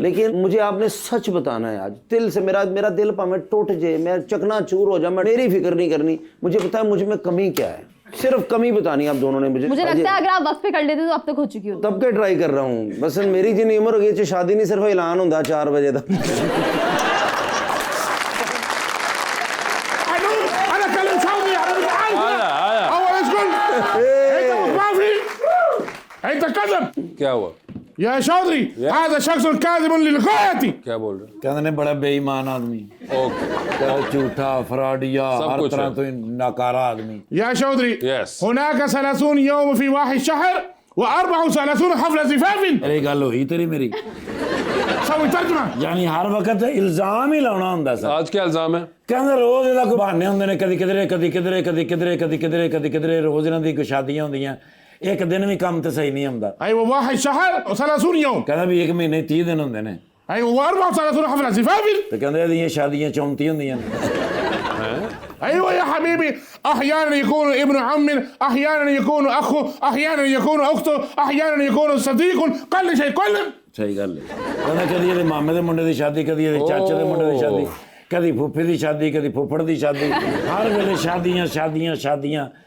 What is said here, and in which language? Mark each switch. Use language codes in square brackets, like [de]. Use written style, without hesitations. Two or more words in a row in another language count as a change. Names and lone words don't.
[hi] लेकिन मुझे आपने सच बताना है आज, दिल से। मेरा दिल भाਵੇਂ टूट जाए, मैं चकनाचूर हो जाऊं, मैं मेरी फिक्र नहीं करनी। मुझे पता है मुझ में कमी क्या है, सिर्फ कमी बतानी आप दोनों ने मुझे। मुझे लगता है अगर आप वक्त पे कर लेते तो अब तक हो चुकी होती। तब के ट्राई कर रहा हूँ, बस मेरी जितनी उम्र हो गई शादी नहीं, सिर्फ ऐलान होता 4 बजे तक। [ar] انا كلم سعودي انا عارف [hi] आया [ar] هو اسكت انت ما في انت كذب [hi] क्या हुआ, [ar] يا شاطري هذا شخص كاذب للغايه [hi] क्या बोल रहे [pa] ਕਹਿੰਦੇ ਨੇ ਬੜਾ ਬੇਈਮਾਨ ਆਦਮੀ, [hi] हैं? ओके, [pa] ਤੇ ਝੂਠਾ ਫਰਾਡੀਆ [hi] सब [pa] ਹਰ [hi] कुछ [pa] ਤਰ੍ਹਾਂ [hi] है। [pa] ਤੋਂ ਨਾਕਾਰਾ ਆਦਮੀ। [ar] يا شاطري [en] Yes. [ar] هناك 30 يوم في واحد شهر و34 حفله زفاف [pa] ਇਹ ਗੱਲ ਹੋਈ ਤੇਰੀ ਮੇਰੀ? [ar] سوي ترجمه [pa] ਯਾਨੀ ਹਰ ਵਕਤ ਇਲਜ਼ਾਮ ਹੀ ਲਾਉਣਾ ਹੁੰਦਾ ਸਰ। [hi] आज क्या इल्जाम है? [pa] ਕਹਿੰਦੇ ਰੋਜ਼ ਇਹਦਾ ਕੋਈ ਬਹਾਨੇ ਹੁੰਦੇ ਨੇ, ਕਦੀ ਕਿਧਰੇ ਕਦੀ ਕਿਧਰੇ ਕਦੀ ਕਿਧਰੇ ਕਦੀ ਕਿਧਰੇ ਕਦੀ ਕਿਧਰੇ, ਰੋਜ਼ ਇਹਨਾਂ ਦੀ ਕੋਈ ਸ਼ਾਦੀਆਂ ਹੁੰਦੀਆਂ, ਇੱਕ ਦਿਨ ਵੀ ਕੰਮ ਤੇ ਸਹੀ ਨਹੀਂ ਹੁੰਦਾ। [ar] ايوه واحد شهر و30 يوم [pa] ਕਹਿੰਦਾ ਵੀ ਇੱਕ ਮਹੀਨੇ 30 ਦਿਨ ਹੁੰਦੇ ਨੇ, [ar] ايوه و34 حفله زفاف [pa] ਤੇ ਕਹਿੰਦੇ ਇਹਦੀਆਂ ਸ਼ਾਦੀਆਂ 34 ਹੁੰਦੀਆਂ ਨੇ। [ar] ايوه يا حبيبي احيانا يكون ابن عم احيانا يكون اخو احيانا يكون اخته احيانا يكون صديق كل شيء كل [pa] ਸਹੀ ਗੱਲ ਹੈ। ਕਹਿੰਦਾ ਕਦੀ ਇਹਦੇ ਮਾਮੇ ਦੇ ਮੁੰਡੇ ਦੀ ਸ਼ਾਦੀ, ਕਦੀ ਇਹਦੇ ਚਾਚੇ ਦੇ ਮੁੰਡੇ ਦੀ ਸ਼ਾਦੀ, ਕਦੀ ਫੁੱਫੇ ਦੀ ਸ਼ਾਦੀ, ਕਦੀ ਫੁੱਫੜ ਦੀ ਸ਼ਾਦੀ, ਹਰ ਵੇਲੇ ਸ਼ਾਦੀਆਂ ਸ਼ਾਦੀਆਂ ਸ਼ਾਦੀਆਂ।